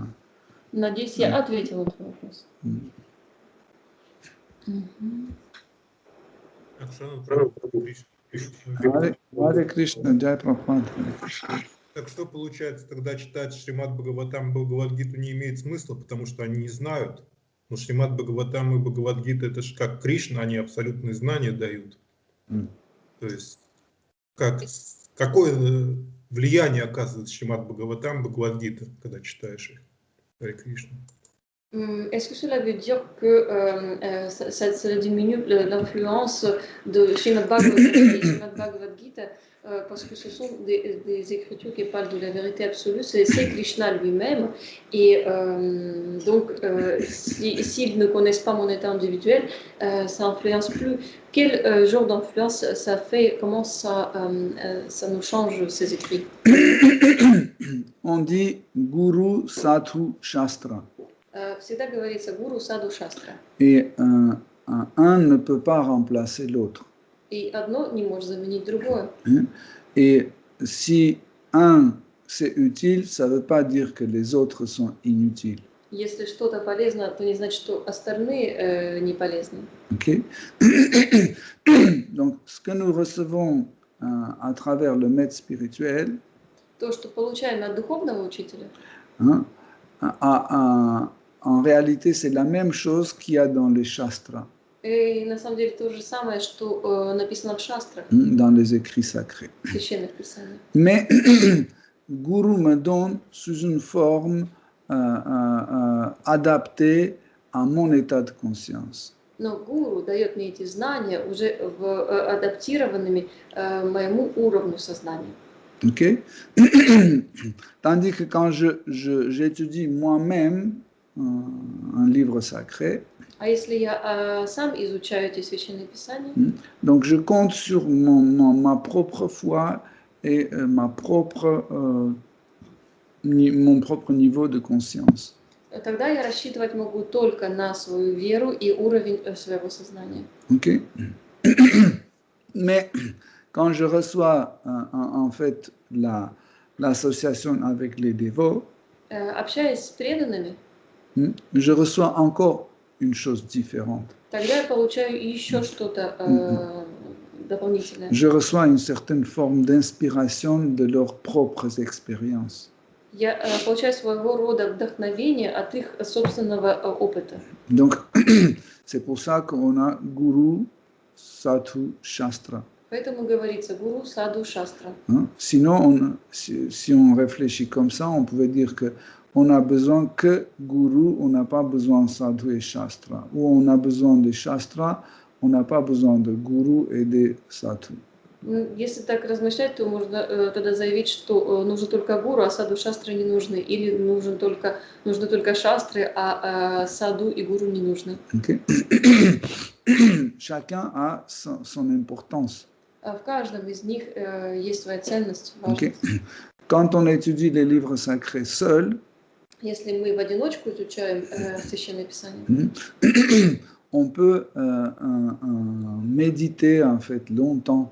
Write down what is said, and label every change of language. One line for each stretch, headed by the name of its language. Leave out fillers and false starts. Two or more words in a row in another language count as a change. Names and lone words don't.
Russian: Надеюсь, я ответила на твой вопрос. Харе Кришна, Джай Прабхупад. Так что получается, тогда читать Шримад Бхагаватам и Бхагавад-гиту не имеет смысла, потому что они не знают. Но Шримад Бхагаватам и Бхагавад-гита это же как Кришна, они абсолютные знания дают. То есть какое влияние оказывает Шримад Бхагаватам и Бхагавад-гита, когда читаешь их? Харе Кришна.
French: Est-ce que cela veut dire que ça diminue l'influence de Srimad Bhagavatam et Srimad Bhagavad Gita parce que ce sont des écritures qui parlent de la vérité absolue, c'est Krishna lui-même et donc s'ils ne connaissent pas mon état individuel, ça influence plus. Quel genre d'influence ça fait? Comment ça nous change ces écrits? On dit Guru Sadhu Shastra.
Russian: Всегда говорится гуру, саду, шастра.
French: Et un ne peut pas remplacer l'autre.
Russian: И одно не может заменить другое.
French: Et si un c'est utile, ça ne veut pas dire que les autres sont inutiles.
Russian: Если что-то полезно, то не значит, что остальные не полезны.
French: Okay? Donc, ce que nous recevons à travers le maître spirituel,
Russian: То, что получаем от духовного учителя,
French: en réalité, c'est la même chose qu'il y a dans les shastras.
Russian: и на самом деле то же самое, что написано в шастрах,
French: dans les écrits sacrés.
Russian: в священных писаниях.
French: Mais Guru me donne sous une forme adaptée à mon état de conscience.
Russian: Но гуру дает мне эти знания уже адаптированными моему уровню сознания.
French: Ok? Tandis que quand j'étudie moi-même un livre sacré,
Russian: А если я сам изучаю эти священные писания,
French: donc je compte sur ma propre foi et mon propre niveau de conscience.
Russian: тогда я рассчитывать могу только на свою веру и уровень своего сознания.
French: Ok? Mais quand je reçois en fait l'association avec les dévots,
Russian: Общаясь с преданными,
French: je reçois encore une chose différente.
Russian: тогда я получаю еще что-то дополнительное.
French: Je reçois une certaine forme d'inspiration de leurs propres expériences.
Russian: Я получаю своего рода вдохновение от их собственного опыта.
French: Donc, c'est pour ça qu'on a Guru, Sadhu, Shastra.
Russian: Поэтому говорится гуру, саду, шастра.
French: Sinon, si on réfléchit comme ça, on pouvait dire que on a besoin que Guru, on n'a pas besoin de Sadhu et Shastra. Ou on a besoin de Shastra, on n'a pas besoin de Guru et de Sadhu.
Russian: Если так размышлять, то можно тогда заявить, что нужно только гуру, а саду, шастры не нужны. Или нужны только шастры, а саду и гуру не нужны.
French: Okay. Chacun a son importance.
Russian: В каждом из них есть своя ценность, важность.
French: Okay. Quand on étudie les livres sacrés seul,
Russian: Если мы в одиночку изучаем священное писание,
French: on peut méditer en fait longtemps,